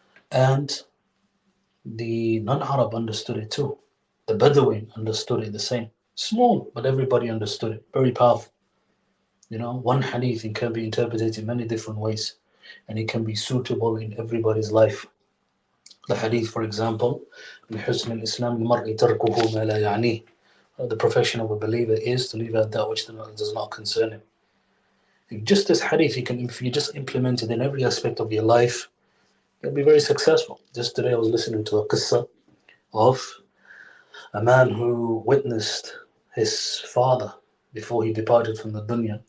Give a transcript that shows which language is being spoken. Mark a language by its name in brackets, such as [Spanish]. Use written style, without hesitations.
[English] And the non-Arab understood it too. The Bedouin understood it the same. Small, but everybody understood it. Very powerful. One hadith, it can be interpreted in many different ways. And it can be suitable in everybody's life. The hadith, for example, [Arabic] من حسن الإسلام المرء تركه ما لا يعنيه. [English] The profession of a believer is to leave out that which does not concern him. Just this hadith, if you just implement it in every aspect of your life, you'll be very successful. Just today I was listening to a qissa of a man who witnessed his father before he departed from the dunya.